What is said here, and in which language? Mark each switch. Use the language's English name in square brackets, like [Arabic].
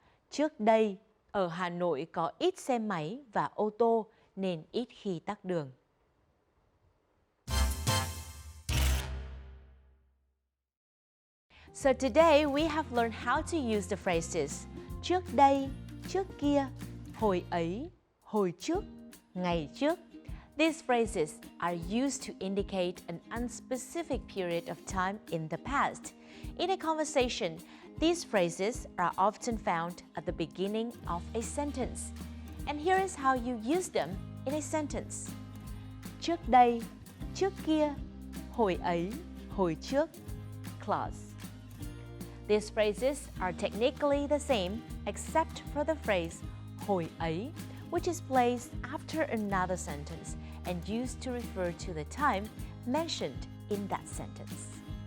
[Vietnamese] Trước đây, ở Hà Nội có ít xe máy và ô tô nên ít khi tắc đường. [English] So today we have learned how to use the phrases [Vietnamese] trước đây, trước kia, hồi ấy, hồi trước, ngày trước. [English] These phrases are used to indicate an unspecific period of time in the past. In a conversation, these phrases are often found at the beginning of a sentence. And here is how you use them in a sentence. [Vietnamese] Trước đây, trước kia, hồi ấy, hồi trước, clause. [English] These phrases are technically the same except for the phrase hồi ấy, which is placed after another sentence and used to refer to the time mentioned in that sentence.